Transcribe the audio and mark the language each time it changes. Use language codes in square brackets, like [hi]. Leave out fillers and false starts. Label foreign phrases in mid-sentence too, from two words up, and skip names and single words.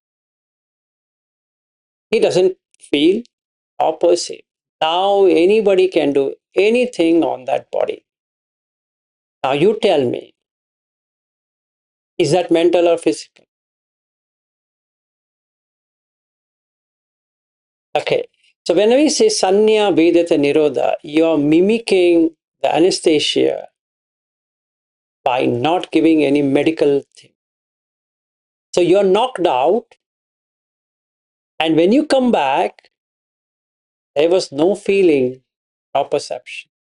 [en] He doesn't feel or perceive. Now anybody can do anything on that body. Now you tell me, is that mental or physical? Okay. So when we say [pi] sanya vedata nirodha, [en] you're mimicking the anesthesia by not giving any medical thing. So you're knocked out, and when you come back, there was no feeling or perception.